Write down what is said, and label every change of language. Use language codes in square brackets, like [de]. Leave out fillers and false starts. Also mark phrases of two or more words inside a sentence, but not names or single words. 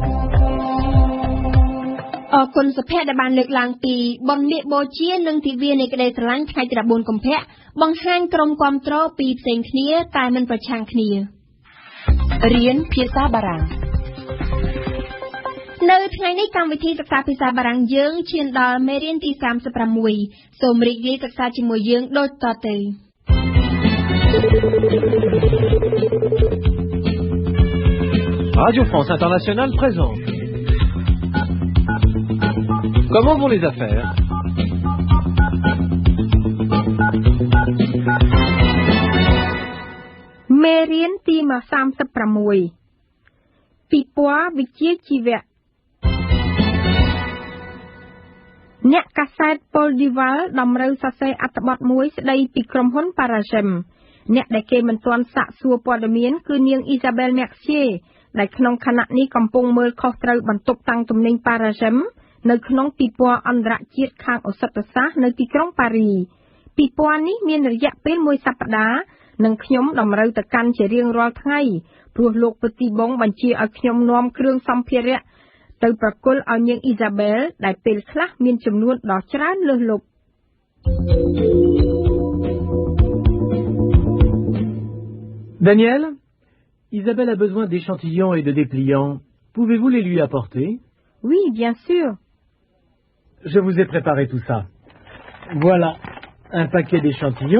[km] អរគុណសុភ័ក្រដែលបានលើកឡើងពីបុណ្យមាឃបូជានិងទិវានៃក្តីស្រឡាញ់ថ្ងៃទី14កុម្ភៈបង្ហាញក្រុមគាំទ្រពីផ្សេងគ្នាតែមិនប្រឆាំងគ្នារៀនភាសាបារាំងនៅថ្ងៃនេះកម្មវិធីសិក្សាភាសាបារាំងយើងឈានដល់មេរៀនទី36សូមរីករាយសិក្សាជាមួយយើងដូចតទៅ [fr] Radio France Internationale présente. Comment vont les affaires? [km] Mérien Tima 36 ពីពណ៌វិជ្ជាជីវៈអ្នកកាសែត Paul Duval តម្រូវសរសេរអត្ថបទមួយស្ដីពីក្រុមហ៊ុន Paragem អ្នកដែលគេ មិនទាន់សាកសួរព័ត៌មានគឺនាង Isabelle Mercier ដែលក្នុងខណៈនេះកំពុងមើលខុសត្រូវបន្ទប់តាំងទំនិញ Paragem នៅក្នុងពិព័រណ៍អន្តរជាតិខាងឱសថសាស្ត្រនៅទីក្រុងប៉ារីពិព័រណ៍នេះមានរយៈពេលមួយសប្តាហ៍និងខ្ញុំតម្រូវទៅកាន់ជារៀងរាល់ថ្ងៃព្រោះលោកពទីបងបញ្ជាឲ្យខ្ញុំនាំគ្រឿងសម្ភារៈទៅប្រគល់ឲ្យនាង Isabelle ដែលពេលខ្លះមានចំនួនដ៏ច្រើនលើសលប់ [fr] Daniel, Isabelle a besoin d'échantillons et de dépliants. Pouvez-vous les lui apporter? Oui, bien sûr. Je vous ai préparé tout ça. Voilà un paquet d'échantillons.